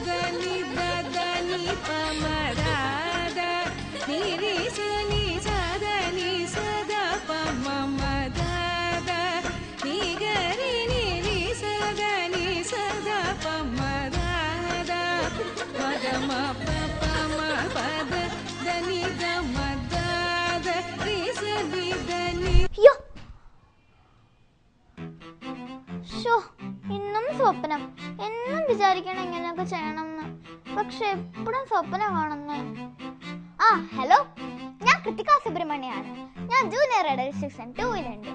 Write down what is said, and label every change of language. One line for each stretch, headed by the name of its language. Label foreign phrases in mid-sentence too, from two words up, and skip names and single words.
Malayalam: निदद निपमदादा निरिसनि सदनि सदा पममदादा निगरि निरि सदनि सदा पमदादा मदम पम पद दनि दमदाद रिसदि दनि അയ്യോ, ഷോ, ഇന്നും സ്വപ്നം. എന്നും വിചാരിക്കണം ഇങ്ങനെയൊക്കെ ചെയ്യണമെന്ന്, പക്ഷെ എപ്പോഴും സ്വപ്നം കാണുന്നേ. ഹലോ, ഞാൻ കൃതിക സുബ്രഹ്മണ്യാണ്. ഞാൻ ജൂനിയർ ഐഡൽ സീസൺ 2-ലുണ്ട്.